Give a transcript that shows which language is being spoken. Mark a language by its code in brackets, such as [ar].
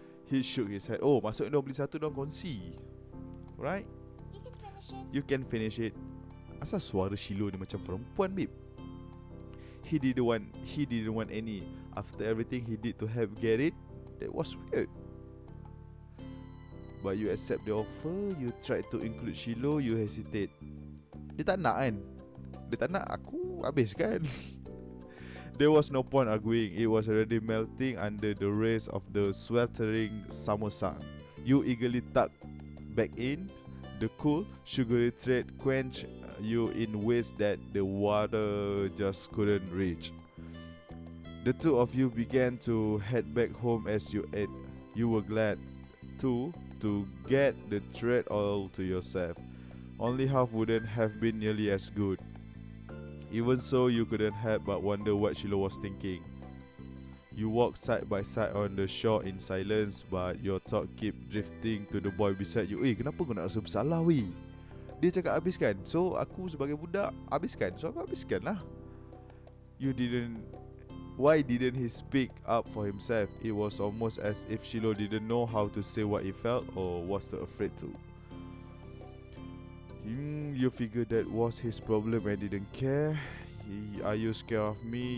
[en] He shook his head. Oh, [ms] maksudnya dia beli satu, dia kongsi. [en] Right? You can finish it. [ms] Asal suara Shiloh ni macam perempuan, babe? [en] He didn't want any. After everything he did to help get it, that was weird. But you accept the offer. You tried to include Shiloh. You hesitate. [ms] Dia tak nak kan? Dia tak nak, aku habis kan? [en] There was no point arguing. It was already melting under the rays of the sweltering summer sun. You eagerly tucked back in. The cool, sugary treat quenched you in ways that the water just couldn't reach. The two of you began to head back home as you ate. You were glad to get the treat all to yourself. Only half wouldn't have been nearly as good. Even so, you couldn't help but wonder what Shiloh was thinking. You walk side by side on the shore in silence, but your thought keep drifting to the boy beside you. [ms] Kenapa kau nak rasa bersalah weh? Dia cakap habiskan, so aku sebagai budak habiskan, so aku habiskan lah. [en] Why didn't he speak up for himself? It was almost as if Shiloh didn't know how to say what he felt or was too afraid to. You figured that was his problem and didn't care. Are you scared of me?